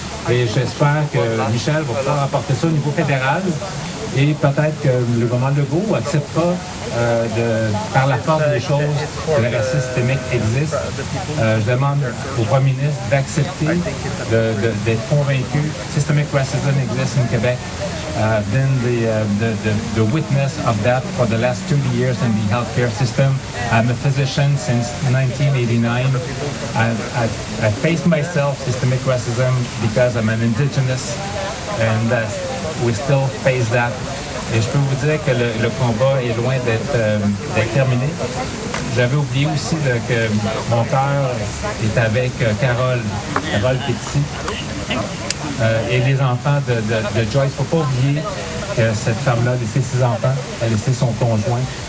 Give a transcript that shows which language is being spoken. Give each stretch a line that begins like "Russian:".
French: Et j'espère que Michel va pouvoir apporter ça au niveau fédéral. Et peut-être que le gouvernement Legault acceptera par la force des choses que le racisme systémique existe. Je demande au premier ministre d'accepter, d'être convaincu que
English: Systemic Racism
French: existe au Québec.
English: been the witness of that for the last 30 years in the healthcare system. I'm a physician since 1989. I faced myself systemic racism because I'm an indigenous, and we still face that.
French: Et je peux vous dire que le combat est loin d'être terminé. J'avais oublié aussi que mon cœur est avec Carole qui est ici, et les enfants de Joyce. Il ne faut pas oublier que cette femme-là a laissé ses enfants, elle a laissé son conjoint.